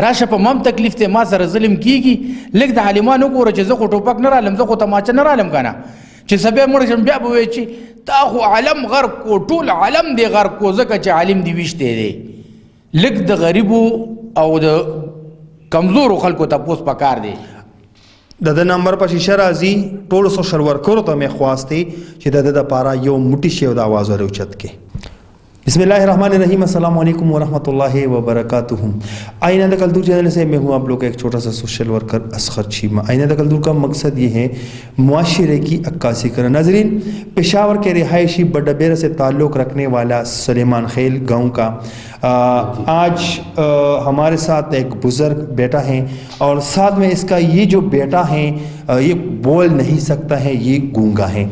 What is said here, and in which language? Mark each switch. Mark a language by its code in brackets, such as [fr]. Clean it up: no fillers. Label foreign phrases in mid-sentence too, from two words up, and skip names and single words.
[ps] راشه په مم تکلیف دی، ما سره ظلم کیږي، لږ د عالمانو وګوره چې زه خو ټوپک نه رالم، زه خو تماچه نه رالم که نه، چې سبا مړ شم بیا به وایي چې تا خو عالم غرق کو، ټول عالم دی غرق کو، ځکه چې عالم دی ویشتی دی. لږ د غریبو او د کمزورو خلکو تپوس پکار دی. د د نمبر په شیشه راځي، ټولو [en] social workers [ps] ته مې خواستې چې د د دپاره یو موټی شی او د آواز ور اوچت کړي. [ar] بسم اللہ الرحمن الرحیم، السلام علیکم ورحمۃ اللہ وبرکاتہ۔ [ur] آئینہ دکل دور چینل سے میں ہوں آپ لوگ ایک چھوٹا سا [en] social worker [ur] اصغر چیمہ۔ آئینہ دکل دور کا مقصد یہ ہے معاشرے کی عکاسی کرنا۔ ناظرین، پشاور کے رہائشی بڈبیرہ سے تعلق رکھنے والا سلیمان خیل گاؤں کا آج ہمارے ساتھ ایک بزرگ بیٹا ہے، اور ساتھ میں اس کا یہ جو بیٹا ہے یہ بول نہیں سکتا ہے، یہ گونگا ہے۔